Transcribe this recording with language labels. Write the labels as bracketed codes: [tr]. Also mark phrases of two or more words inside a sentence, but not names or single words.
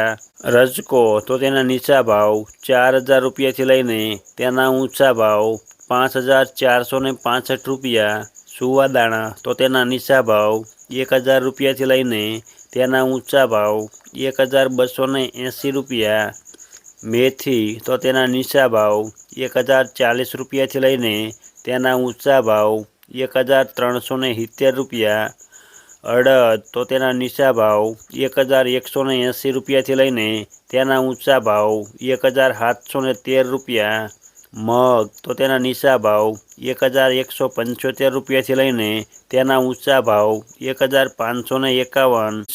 [gu] રજકો તો તેના નીચા ભાવ 4000 રૂપિયા થી લઈને તેના ઊંચા ભાવ 5465 રૂપિયા। સુવાદાણા તો તેના નીચા ભાવ 1000 રૂપિયા થી લઈને તેના ઊંચા ભાવ 1280 રૂપિયા। મેથી તો તેના નીચા ભાવ 1040 રૂપિયા થી લઈને તેના ઊંચા ભાવ 1370 રૂપિયા। અડદ તો તેના નીચા ભાવ 1180 રૂપિયાથી લઈને તેના ઊંચા ભાવ 1713 રૂપિયા। મગ તો તેના નીચા ભાવ 1175 રૂપિયાથી લઈને તેના ઊંચા ભાવ 1551।